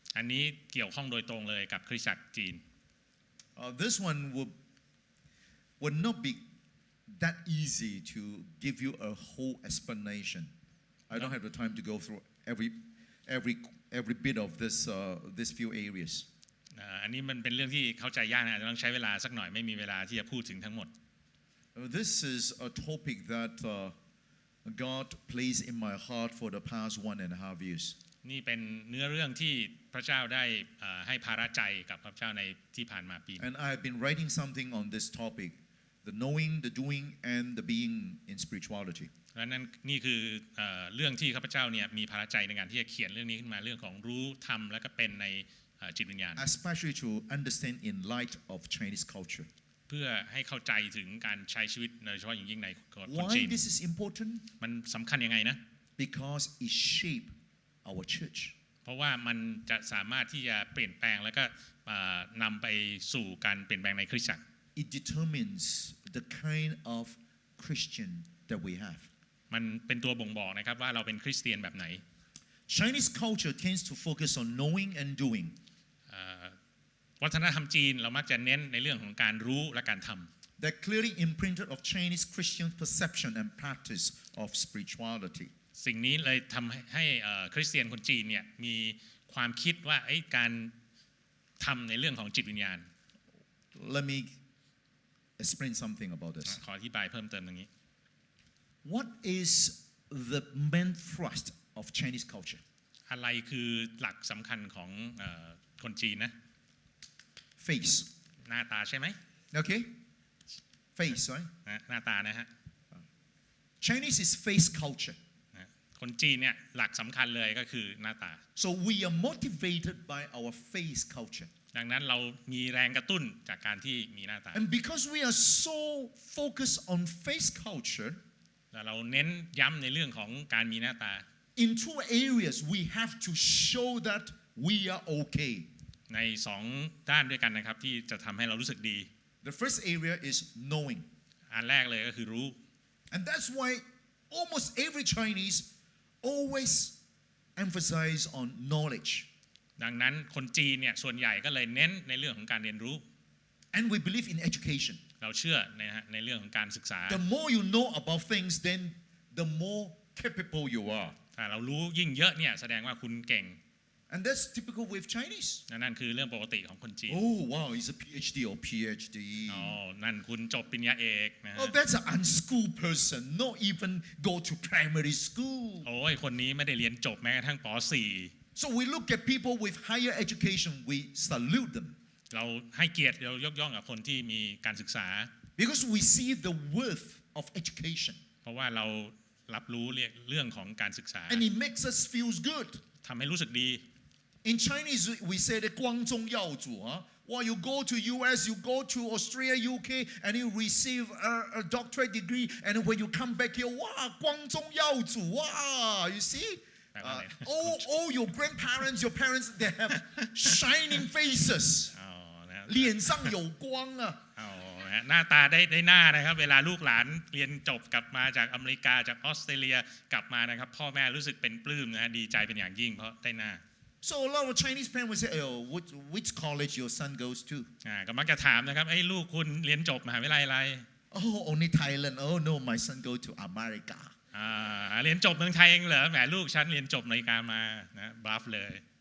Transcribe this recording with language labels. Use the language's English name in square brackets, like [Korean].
[Thai] อันนี้เกี่ยวข้องโดยตรงเลยกับคริสตจักรจีน [English] This one would not be that easy to give you a whole explanation. I don't have the time to go through every bit of this few areas. [Thai] อันนี้มันเป็นเรื่องที่เข้าใจยากนะอาจจะต้องใช้เวลาสักหน่อยไม่มีเวลาที่จะพูดถึงทั้งหมด [English] This is a topic that God placed in my heart for the past 1.5 years. [Thai] นี่เป็นเนื้อเรื่องที่พระเจ้าได้ให้ภาระใจกับพระเจ้าในที่ผ่านมาปี [English] And I have been writing something on this topic, the knowing, the doing, and the being in spirituality. [Thai] และนั่นนี่คือเรื่องที่ข้าพเจ้าเนี่ยมีภาระใจในการที่จะเขียนเรื่องนี้ขึ้นมาเรื่องของรู้ทำและก็เป็นในจิตวิญญาณ [English] Especially to understand in light of Chinese culture. [Thai] เพื่อให้เข้าใจถึงการใช้ชีวิตโดยเฉพาะอย่างยิ่งในคนจีน [English] Why this is important? [Thai] มันสำคัญยังไงนะ [English] Because it shapes our church. [Thai] เพราะว่ามันจะสามารถที่จะเปลี่ยนแปลงแล้วก็นำไปสู่การเปลี่ยนแปลงในคริสตจักร [English] It determines the kind of Christian that we have. [Thai] มันเป็นตัวบ่งบอกนะครับว่าเราเป็นคริสเตียนแบบไหน [English] Chinese culture tends to focus on knowing and doing. [Thai] วัฒนธรรมจีนเรามักจะเน้นในเรื่องของการรู้และการทำ [English] That clearly imprinted of Chinese Christian perception and practice of spirituality. [Thai] สิ่งนี้เลยทำให้คริสเตียนคนจีนเนี่ยมีความคิดว่าการทำในเรื่องของจิตวิญญาณ [English] Let me explain something about this. [Thai] ขออธิบายเพิ่มเติมตรงนี้ [English] What is the main thrust of Chinese culture? [Thai] อะไรคือหลักสำคัญของคนจีนนะ [English] Face. [Thai] หน้าตาใช่ไหม [English] Okay? Face, right? [Thai] หน้าตานะฮะ [English] Chinese is face culture. [Thai] คนจีนเนี่ยหลักสำคัญเลยก็คือหน้าตา [English] So we are motivated by our face culture. [Thai] ดังนั้นเรามีแรงกระตุ้นจากการที่มีหน้าตา [English] And because we are so focused on face culture, [Thai] เราเน้นย้ำในเรื่องของการมีหน้าตา [English] in two areas we have to show that we are okay. [Thai] ใน2ด้านด้วยกันนะครับที่จะทำให้เรารู้สึกดี [English] The first area is knowing. [Thai] อันแรกเลยก็คือรู้ [English] And that's why almost every Chinese always emphasize on knowledge. [Thai] ดังนั้นคนจีนเนี่ยส่วนใหญ่ก็เลยเน้นในเรื่องของการเรียนรู้ [English] And we believe in education. [Thai] เราเชื่อในเรื่องของการศึกษา [English] The more you know about things, then the more capable you are. [Thai] ถ้าเรารู้ยิ่งเยอะเนี่ยแสดงว่าคุณเก่ง [English] And that's typical with Chinese. [Thai] นั่นคือเรื่องปกติของคนจีน [English] Oh, wow, he's a PhD or PhD. [Thai] นั่นคุณจบปริญญาเอกนะฮะ [English] Oh, that's an unschooled person, not even go to primary school. [Thai] โอ้ยคนนี้ไม่ได้เรียนจบแม้กระทั่งป .4 [English] So we look at people with higher education, we salute them. [Thai] เราให้เกียรติเรายกย่องกับคนที่มีการศึกษา [English] Because we see the worth of education. [Thai] เพราะว่าเรารับรู้เรื่องของการศึกษา [English] And it makes us feel good. [Thai] ทำให้รู้สึกดี [English] In Chinese, we say the [Chinese] 光宗耀祖. [English] Well, you go to US, you go to Australia, UK, and you receive a doctorate degree, and when you come back here, wow, 光宗耀祖, wow, you see? All your grandparents, your parents, they have shining faces. [Chinese] 脸上有光啊 [Thai] หน้าตาได้หน้านะครับเวลาลูกหลานเรียนจบกลับมาจากอเมริกาจากออสเตรเลียกลับมานะครับพ่อแม่รู้สึกเป็นปลื้มนะดีใจเป็นอย่างยิ่งเพราะได้หน้า [English] So a lot of Chinese parents will say, oh, which college your son goes to? [Thai] ก็มักจะถามนะครับลูกคุณเรียนจบมหาวิทยาลัยอะไร [English] Oh, only Thailand. Oh no, my son go to America. [Thai] เรียนจบเมืองไทยเองเหรอแหมลูกฉันเรียนจบอเมริกามานะบลัฟเลย